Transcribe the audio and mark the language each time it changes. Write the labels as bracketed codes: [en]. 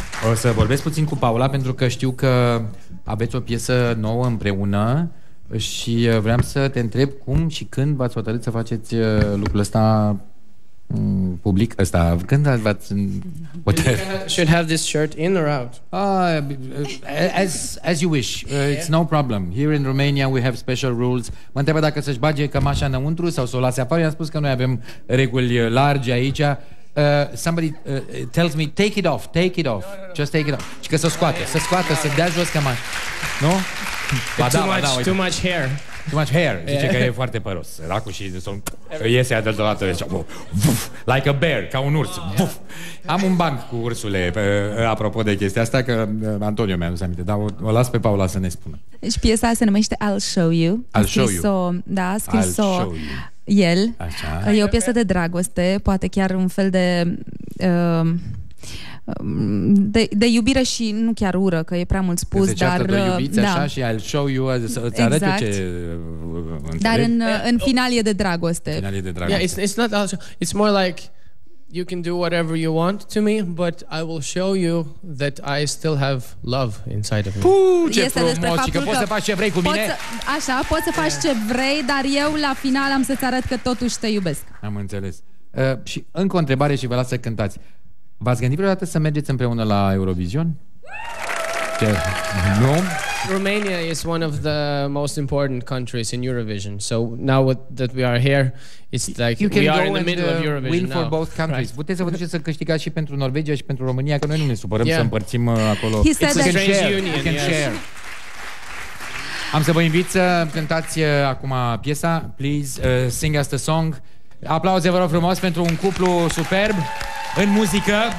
[ro] O să vorbesc puțin cu Paula pentru că știu că aveți o piesă nouă împreună și vreau să te întreb cum și când v-ați hotărât să faceți lucrul ăsta public ăsta. Când v-ați... [en] Should have this shirt in or out? As you wish. It's no problem. Here in Romania we have special rules. [ro] Mă întreabă dacă să-și bage cămașa înăuntru sau să o lase afară. I-am spus că noi avem reguli largi aici. [en] Somebody tells me take it off. Just take it off. [ro] Și că să scoate, să dea jos cămașa. Nu? [en] Too much hair. Too much hair. [ro] Zice că e foarte păros. Săracul și iese deodată [en] like a bear, [ro] ca un urs. Am un banc cu ursule apropo de chestia asta, că Antonio mi-a adus aminte, dar o las pe Paula să ne spună. Și piesa se numește I'll Show You. I'll Show You. Da, a scris-o el. Așa. E o piesă de dragoste, poate chiar un fel de iubire și nu chiar ură, că e prea mult spus, dar de iubiți, da. Așa, și I'll show you, îți arăt eu ce dar în final e de dragoste. Final e de dragoste. [en] Yeah, it's not it's more like you can do whatever you want to me, but I will show you that I still have love inside of me. [ro] Ce frumos, și că poți să faci ce vrei cu mine. Poți să faci ce vrei, dar eu la final am să-ți arăt că totuși te iubesc. Am înțeles. Și încă o întrebare și vă las să cântați. V-ați gândit vreodată să mergeți împreună la Eurovision? Nu? [en] Romania is one of the most important countries in Eurovision. So now that we are here, it's like we are in the middle of Eurovision win for now. both countries. Right. [ro] Puteți să vă duceți să câștigați și pentru Norvegia și pentru România, că noi nu ne supărăm să împărțim acolo. [en] He said that. Share. [ro] Am să vă invit să cântați acum piesa. [en] Please sing us the song. [ro] Aplauze, vă rog frumos, pentru un cuplu superb în muzică.